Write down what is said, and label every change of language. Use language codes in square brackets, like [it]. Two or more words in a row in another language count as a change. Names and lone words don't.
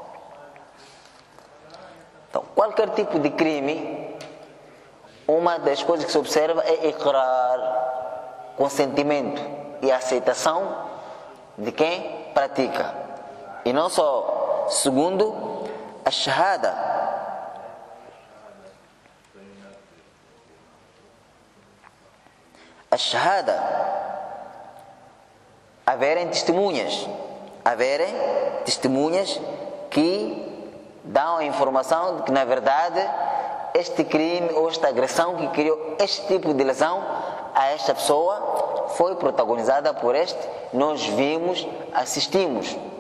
[pt] Então, qualquer tipo de crime, uma das coisas que se observa é iqrar, consentimento e aceitação de quem pratica. E não só. Segundo, a shahada. A shahada, haverem testemunhas que dão a informação de que na verdade este crime ou esta agressão que criou este tipo de lesão a esta pessoa foi protagonizada por este, nós vimos, assistimos.